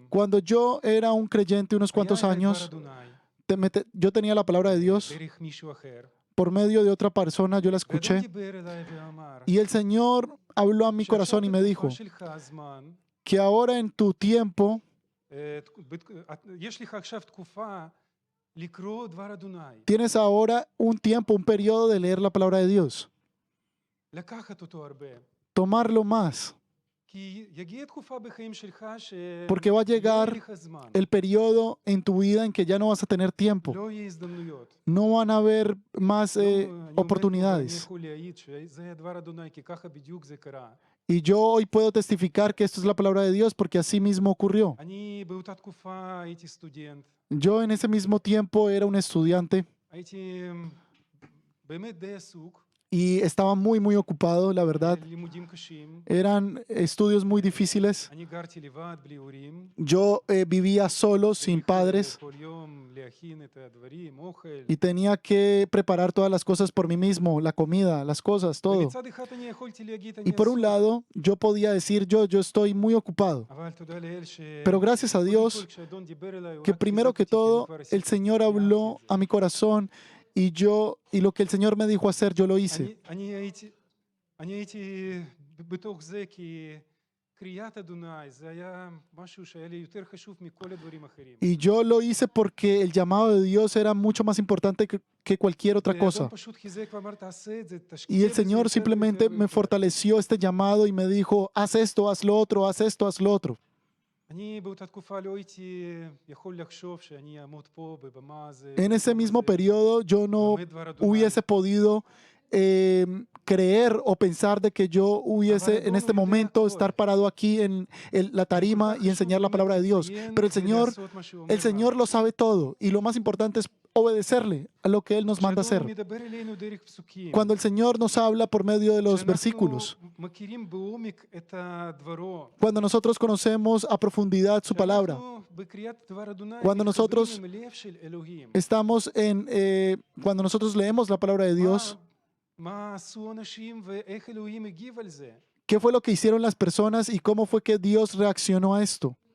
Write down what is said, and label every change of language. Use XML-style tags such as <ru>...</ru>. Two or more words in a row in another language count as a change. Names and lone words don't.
<es>Cuando yo era un creyente unos cuantos</es> <he>היה את דבר</he> <es>años,</es> <he>אדוני,</he> <es>yo tenía la palabra de Dios,</es> <he>דרך מישהו אחר.</he> <es>por medio de otra persona yo la</es> <he>ואדון</he> <es>escuché,</es> <he>דיבר אליי ואמר,</he> <es>y el Señor habló a mi corazón y me dijo</es> <he>בתקופה שלך הזמן,</he> <es>que ahora en tu tiempo</es> <he>יש לך עכשיו תקופה לקרוא דבר אדוני,</he> <es>tienes ahora un tiempo, un periodo de leer la palabra de Dios,</es> <he>לקחת אותו הרבה.</he> <es>tomarlo más,</es> <he>כי יגיע תקופה בחיים שלך</he> <es>porque va a</es> <he>שלא יהיה</he> <es>llegar</es> <he>לך זמן,</he> <es>el periodo en tu vida en que ya no vas a tener tiempo,</es> <he>לא יהיה הזדמנויות.</he> <es>no van a haber más</es> <he>אני עומד פה ואני</he> <es>oportunidades.</es> <he>יכול להעיד שזה דבר אדוני, כי ככה בדיוק זה קרה.</he> <es>Y yo hoy puedo testificar que esto es la palabra de Dios porque así mismo ocurrió.</es> <he>אני באותה תקופה הייתי סטודנט,</he> <es>Yo en ese mismo tiempo era un estudiante</es> <he>הייתי באמת די עסוק,</he> <es>y estaba muy ocupado, la verdad.</es> <he>לימודים קשים,</he> <es>Eran estudios muy difíciles.</es> <he>אני גרתי לבד בלי הורים,</he> <es>Yo vivía solo, sin</es> <he>צריך</he> <es>padres,</es> <he>כל יום להכין את הדברים, אוכל.</he> <es>y tenía que preparar todas las cosas por mí mismo, la comida, las cosas, todo.</es> <he>ומצד אחד אני יכולתי להגיד,</he> <es>Y</es> <he>אני</he> <es>por un</es> <he>עסוק,</he> <es>lado, yo podía decir, yo estoy muy ocupado.</es> <he>אבל תודה לאל</he> <es>Pero gracias a</es> <he>קודם</he> <es>Dios,</es> <he>כל, כשאדון דיבר אליי, הוא</he> <es>que</es> <he>רק</he> <es>primero</es> <he>חיזק</he> <es>que</es> <he>אותי, כי אני</he> <es>todo,</es> <he>כבר</he> <es>el</es> <he>עשיתי,</he> <es>Señor</es> <he>קיימתי</he> <es>habló</es> <he>את זה.</he> <es>a mi corazón y lo que el Señor me dijo hacer, yo lo hice.</es> <he>אני הייתי בתוך זה, כי קריאת אדוני זה היה משהו שהיה לי יותר חשוב מכל הדברים האחרים.</he> <es>Y yo lo hice porque el llamado de Dios era mucho más importante que cualquier otra</es> <he>ואדון</he> <es>cosa.</es> <he>פשוט חיזק ואמר, תעשה את זה,</he> <es>Y</es> <he>תשקיע</he> <es>el</es> <he>בזה</he> <es>Señor</es> <he>יותר</he> <es>simplemente</es> <he>ויותר</he> <es>me</es> <he>ויותר.</he> <es>fortaleció este llamado y me dijo, haz esto, haz lo otro, haz esto, haz lo otro.</es> <he>אני באותה תקופה לא הייתי יכול לחשוב שאני אעמוד פה בבמה הזה.</he> <es>En ese mismo periodo yo no</es> <he>לומד דבר אדוני.</he> <es>hubiese podido creer o pensar de que yo hubiese en este momento estar parado aquí en la tarima y enseñar la palabra de Dios. Pero el Señor lo sabe todo y lo más importante es obedecerle a lo que Él nos manda hacer. Cuando el Señor nos habla por medio de los versículos, cuando nosotros conocemos a profundidad su palabra, cuando nosotros estamos cuando nosotros leemos la palabra de Dios, ¿qué fue lo que hicieron las personas y cómo fue que Dios reaccionó a esto?</es>